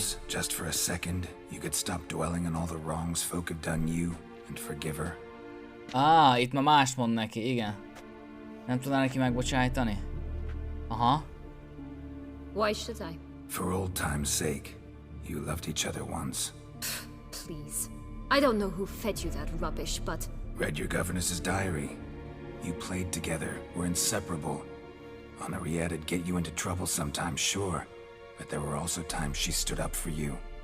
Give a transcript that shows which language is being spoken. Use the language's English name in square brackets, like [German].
[English] Perhaps, just for a second, you could stop dwelling on all the wrongs folk have done you and forgive her. [Hungarian] Itt ma mást mond neki, igen. Nem tudná neki megbocsájtani? Aha. [English] Why should I? For old time's sake, you loved each other once. Please. I don't know who fed you that rubbish, but... Read your governess's diary. You played together, were inseparable. Henriette'd get you into trouble sometimes, sure, but there were also times she stood up for you.